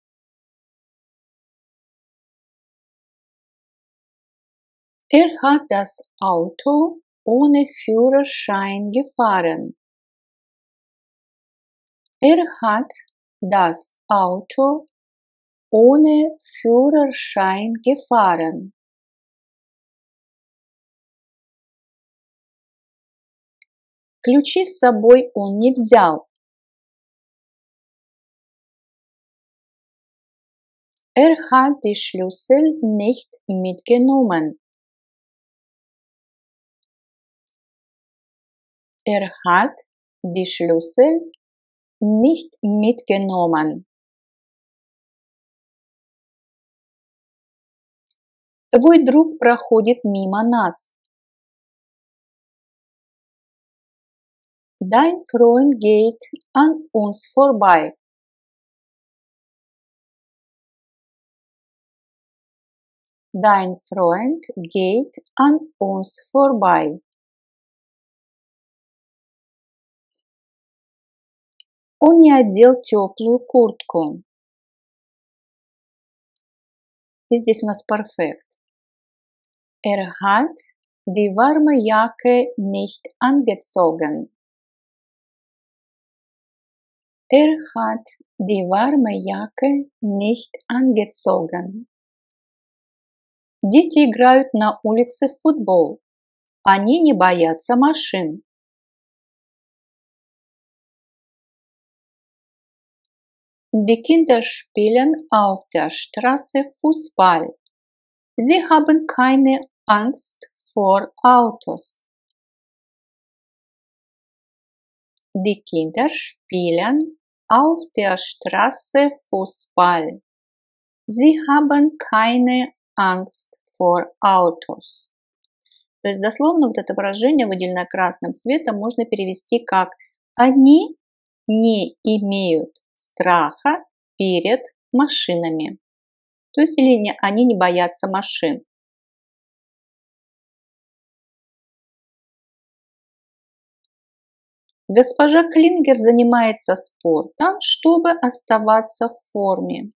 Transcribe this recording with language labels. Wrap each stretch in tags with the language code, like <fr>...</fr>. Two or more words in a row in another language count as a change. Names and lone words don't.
<de>Hat das Auto ohne Führerschein gefahren. Hat das Auto ohne Führerschein gefahren.</de> <ru>Ключи с собой он не взял.</ru> <de>Hat die Schlüssel nicht mitgenommen. Hat die Schlüssel nicht mitgenommen.</de> <ru>Твой друг проходит мимо нас.</ru> <de>Dein Freund geht an uns vorbei. Dein Freund geht an uns vorbei.</de> <ru>Он не одел теплую куртку. И здесь у нас perfekt.</ru> <de>Hat die warme Jacke nicht angezogen. Hat die warme Jacke nicht angezogen.</de> <ru>Дети играют на улице в футбол. Они не боятся машин.</ru> <de>Die Kinder spielen auf der Straße Fußball. Sie haben keine Angst vor Autos. Die Kinder spielen auf der Straße Fußball. Sie haben keine Angst vor Autos.</de> <ru>То есть дословно вот это выражение, выделенное красным цветом, можно перевести как «они не имеют страха перед машинами». То есть или они не боятся машин. Госпожа Клингер занимается спортом, чтобы оставаться в форме.</ru>